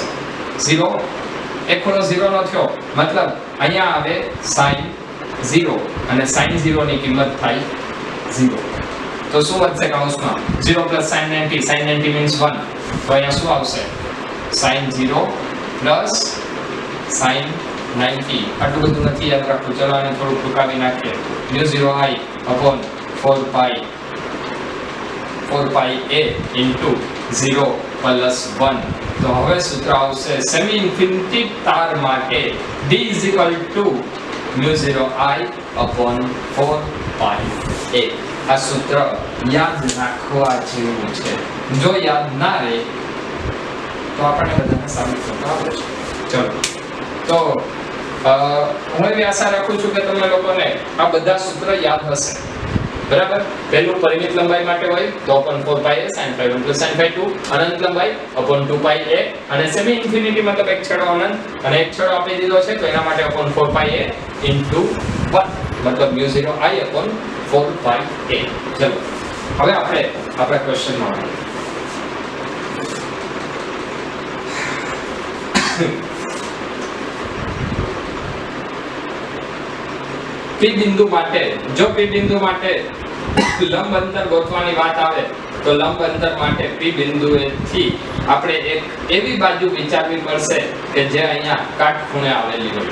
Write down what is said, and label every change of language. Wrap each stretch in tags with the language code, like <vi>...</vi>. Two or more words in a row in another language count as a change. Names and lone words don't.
<gu>0. એક ખૂણો 0 નો થયો મતલબ અહીંયા આવે sin 0 અને sin 0 ની કિંમત થાય 0. તો શું વધશે કૌંસમાં?</gu> <en>0 plus sin 90, sin 90 means 1.</en> <gu>તો અહીંયા શું આવશે?</gu> <en>sin 0 plus sin 90.</en> <gu>આટલું બધું નથી યાદ રાખવું. ચલો આને થોડું ટૂંકાવી નાખીએ.</gu> <en>µ0I upon 4πa into 0 plus 1.</en> <gu>તો હવે સૂત્ર આવશે</gu> <en>semi infinity</en> <gu>તાર માટે</gu> <en>D µ0I upon 4πa.</en> <gu>આ સૂત્ર યાદ રાખવા જેવું છે. જો યાદ ના રહે તો આપણે બધાને સાબિત કરતા આવડે છે. ચલો તો હું એવી આશા રાખું છું કે તમને લોકોને આ બધા સૂત્ર યાદ હશે. બરાબર? પહેલું પરિમિત લંબાઈ માટે હોય તો</gu> <en>upon 4πa sin ϕ1 plus sin ϕ2,</en> <gu>અનંત લંબાઈ</gu> <en>upon 2πa,</en> <gu>અને</gu> <en>semi infinity</en> <gu>મતલબ એક છેડો અનંત અને એક છેડો આપી દીધો છે તો એના માટે</gu> <en>upon 4πa into 1</en> <gu>મતલબ</gu> <en>µ0I upon 4πa.</en> <gu>ચલો હવે આપણે આપણા ક્વેશ્ચનમાં આવીએ. P બિંદુ માટે જો P બિંદુ માટે લંબ અંતર ગોતવાની વાત આવે તો લંબ અંતર માટે P બિંદુએથી આપણે એક એવી બાજુ વિચારવી પડશે કે જે અહીંયા કાટખૂણે આવેલી હોય.</gu>